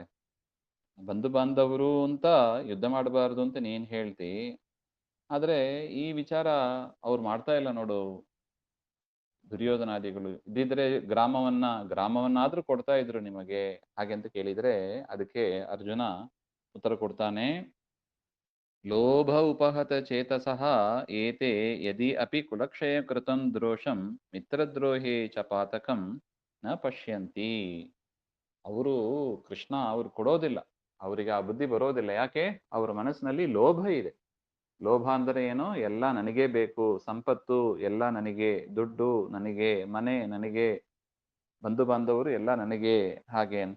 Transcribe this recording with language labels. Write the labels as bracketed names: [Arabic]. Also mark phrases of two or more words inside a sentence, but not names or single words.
[Kannada] ಬಂಧು ಬಾಂಧವರು ಅಂತ ಯುದ್ಧ ಮಾಡಬಾರ್ದು ಅಂತ ನೀನ್ ಹೇಳ್ತಿ, ಆದ್ರೆ ಈ ವಿಚಾರ ಅವ್ರು ಮಾಡ್ತಾ ಇಲ್ಲ ನೋಡು. ದುರ್ಯೋಧನಾದಿಗಳು ಇದ್ದಿದ್ರೆ ಗ್ರಾಮವನ್ನಾದ್ರೂ ಕೊಡ್ತಾ ಇದ್ರು ನಿಮಗೆ ಹಾಗೆ ಅಂತ ಕೇಳಿದ್ರೆ, ಅದಕ್ಕೆ ಅರ್ಜುನ ಉತ್ತರ ಕೊಡ್ತಾನೆ, [Sanskrit] ಲೋಭ ಉಪಹತ ಚೇತಸಃ ಏತೆ ಯದಿ ಅಪಿ ಕುಲಕ್ಷಯ ಕೃತಂ ದ್ರೋಷಂ ಮಿತ್ರದ್ರೋಹೇ ಚ ಪಾತಕಂ ನ ಪಶ್ಯಂತಿ. [Kannada] ಅವರು ಕೃಷ್ಣ ಅವ್ರು ಕೊಡೋದಿಲ್ಲ, ಅವರಿಗೆ ಆ ಬುದ್ಧಿ ಬರೋದಿಲ್ಲ. ಯಾಕೆ? ಅವರ ಮನಸ್ಸಿನಲ್ಲಿ ಲೋಭ ಇದೆ. ಲೋಭ ಅಂದರೆ ಏನು? ಎಲ್ಲ ನನಗೇ ಬೇಕು, ಸಂಪತ್ತು ಎಲ್ಲ ನನಗೆ, ದುಡ್ಡು ನನಗೆ, ಮನೆ ನನಗೆ, ಬಂಧು ಬಾಂಧವರು ಎಲ್ಲ ನನಗೆ ಹಾಗೆ ಅಂತ.